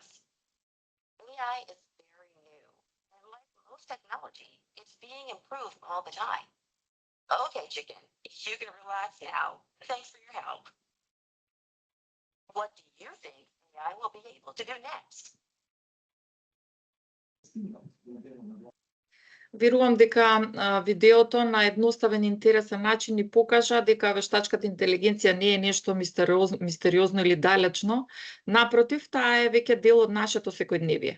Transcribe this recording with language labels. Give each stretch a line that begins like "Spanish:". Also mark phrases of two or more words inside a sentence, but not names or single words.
English: AI is very new, and like most technology, it's being improved all the time. Okay, chicken, you can relax now. Thanks for your help. What do you think AI will be able to do next?
Macedonian: Верувам дека видеото на едноставен и интересен начин ни покажа дека вештачката интелигенција не е нешто мистериозно или далечно. Напротив, таа е веќе дел од нашето секојдневие.